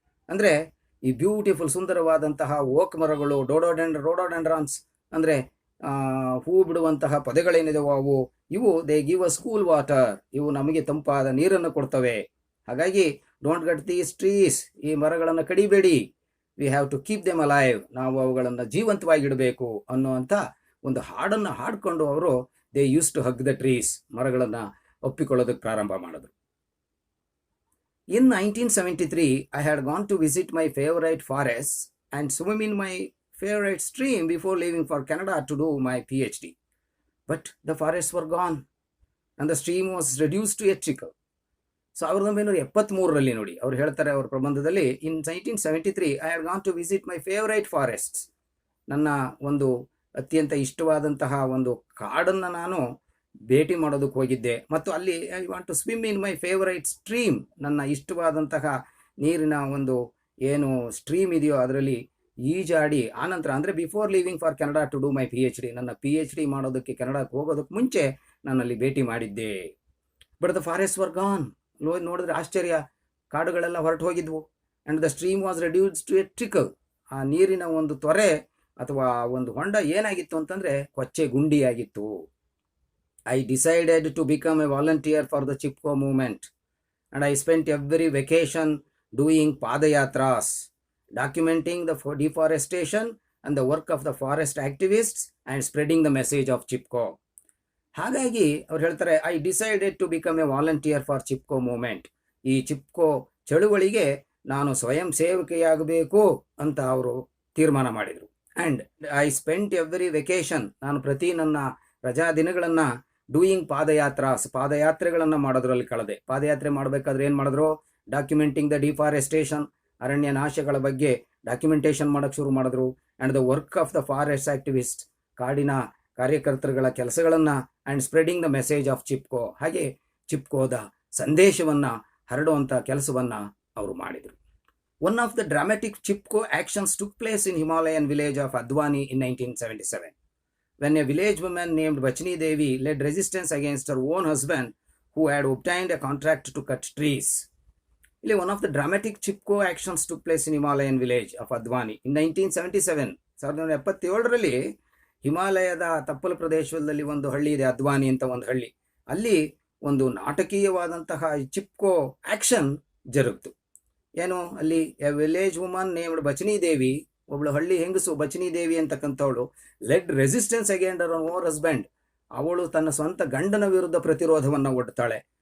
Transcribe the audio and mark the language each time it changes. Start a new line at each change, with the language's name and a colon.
Kannada: ಅಂದರೆ ಈ ಬ್ಯೂಟಿಫುಲ್ ಸುಂದರವಾದಂತಹ ಓಕ್ ಮರಗಳು, ರೋಡೋಡೆಂಡ್ರಾನ್ಸ್ ಅಂದರೆ ಹೂ ಬಿಡುವಂತಹ ಪೊದೆಗಳೇನಿದೆವೋ ಅವು, ಇವು
English: they give us cool water,
Kannada: ಇವು ನಮಗೆ ತಂಪಾದ ನೀರನ್ನು ಕೊಡ್ತವೆ. ಹಾಗಾಗಿ
English: don't cut these trees,
Kannada: ಈ ಮರಗಳನ್ನು ಕಡಿಬೇಡಿ,
English: we have to keep them alive,
Kannada: ನಾವು ಅವುಗಳನ್ನು ಜೀವಂತವಾಗಿಡಬೇಕು ಅನ್ನುವಂಥ ಒಂದು ಹಾಡನ್ನು ಹಾಡ್ಕೊಂಡು ಅವರು
English: they used to hug the trees,
Kannada: ಮರಗಳನ್ನು ಒಪ್ಪಿಕೊಳ್ಳೋದಕ್ಕೆ ಪ್ರಾರಂಭ ಮಾಡಿದ್ರು.
English: In 1973, I had gone to visit my favorite forests and swim in my favorite stream before leaving for Canada to do my PhD. But the forests were gone and the stream was reduced to a trickle.
Kannada: 1973ರಲ್ಲಿ ನೋಡಿ ಅವ್ರು ಹೇಳ್ತಾರೆ ಅವ್ರ ಪ್ರಬಂಧದಲ್ಲಿ,
English: in 1973 I had gone to visit my favourite forests,
Kannada: ನನ್ನ ಒಂದು ಅತ್ಯಂತ ಇಷ್ಟವಾದಂತಹ ಒಂದು ಕಾಡನ್ನು ನಾನು ಭೇಟಿ ಮಾಡೋದಕ್ಕೆ ಹೋಗಿದ್ದೆ. ಮತ್ತು ಅಲ್ಲಿ
English: I want to swim in my favourite stream,
Kannada: ನನ್ನ ಇಷ್ಟವಾದಂತಹ ನೀರಿನ ಒಂದು ಏನು ಸ್ಟ್ರೀಮ್ ಇದೆಯೋ ಅದರಲ್ಲಿ ಈಜಾಡಿ ಆನಂತರ, ಅಂದರೆ
English: before leaving for Canada to do my PhD,
Kannada: ನನ್ನ PhD ಮಾಡೋದಕ್ಕೆ ಕೆನಡಾಕ್ಕೆ ಹೋಗೋದಕ್ಕೆ ಮುಂಚೆ ನಾನಲ್ಲಿ ಭೇಟಿ ಮಾಡಿದ್ದೆ.
English: but the forest were gone,
Kannada: ನೋಡಿದ್ರೆ ಆಶ್ಚರ್ಯ, ಕಾಡುಗಳೆಲ್ಲ ಹೊರಟು ಹೋಗಿದ್ವು.
English: and the stream was reduced to a trickle,
Kannada: ಆ ನೀರಿನ ಒಂದು ತೊರೆ ಅಥವಾ ಒಂದು ಹೊಂಡ ಏನಾಗಿತ್ತು ಅಂತಂದರೆ ಕೊಚ್ಚೆ ಗುಂಡಿಯಾಗಿತ್ತು.
English: I decided to become a volunteer for the Chipko movement, and I spent every vacation doing padayatras, documenting the deforestation and the work of the forest activists and spreading the message of Chipko.
Kannada: ಹಾಗಾಗಿ ಅವ್ರು ಹೇಳ್ತಾರೆ,
English: I decided to become a volunteer for Chipko movement,
Kannada: ಈ ಚಿಪ್ಕೋ ಚಳುವಳಿಗೆ ನಾನು ಸ್ವಯಂ ಸೇವಕಿಯಾಗಬೇಕು ಅಂತ ಅವರು ತೀರ್ಮಾನ ಮಾಡಿದರು.
English: and I spent every vacation,
Kannada: ನಾನು ಪ್ರತಿ ನನ್ನ ರಜಾ ದಿನಗಳನ್ನು ಡೂಯಿಂಗ್ ಪಾದಯಾತ್ರೆಗಳನ್ನು ಮಾಡೋದ್ರಲ್ಲಿ ಕಳೆದೆ. ಪಾದಯಾತ್ರೆ ಮಾಡಬೇಕಾದ್ರೆ ಏನು ಮಾಡಿದ್ರು?
English: documenting the deforestation,
Kannada: ಅರಣ್ಯ ನಾಶಗಳ ಬಗ್ಗೆ ಡಾಕ್ಯುಮೆಂಟೇಷನ್ ಮಾಡೋಕ್ಕೆ ಶುರು ಮಾಡಿದ್ರು.
English: and the work of the forest activist,
Kannada: ಕಾಡಿನ ಕಾರ್ಯಕರ್ತರುಗಳ ಕೆಲಸಗಳನ್ನು,
English: and spreading the message of Chipko,
Kannada: ಹಾಗೆ ಚಿಪ್ಕೋದ ಸಂದೇಶವನ್ನು ಹರಡುವಂಥ ಕೆಲಸವನ್ನು ಅವರು ಮಾಡಿದರು.
English: One of the dramatic Chipko actions took place in Himalayan village of Advani in 1977. when a village woman named Bachini Devi led resistance against her own husband who had obtained a contract to cut trees. One of the dramatic Chipko actions took place in Himalayan village of Advani in 1977.
Kannada: 1977ರಲ್ಲಿ ಹಿಮಾಲಯದ ತಪ್ಪಲು ಪ್ರದೇಶದಲ್ಲಿ ಒಂದು ಹಳ್ಳಿ ಇದೆ, ಅದ್ವಾನಿ ಅಂತ ಒಂದು ಹಳ್ಳಿ. ಅಲ್ಲಿ ಒಂದು ನಾಟಕೀಯವಾದಂತಹ ಚಿಪ್ಕೋ ಆಕ್ಷನ್ ಜರುಗಿತು. ಏನು ಅಲ್ಲಿ?
English: a village woman named Bachni Devi,
Kannada: ಒಬ್ಳು ಹಳ್ಳಿ ಹೆಂಗಸು ಬಚನಿ ದೇವಿ ಅಂತಕ್ಕಂಥವಳು,
English: led resistance against her own husband,
Kannada: ಅವಳು ತನ್ನ ಸ್ವಂತ ಗಂಡನ ವಿರುದ್ಧ ಪ್ರತಿರೋಧವನ್ನು ಒಡ್ತಾಳೆ.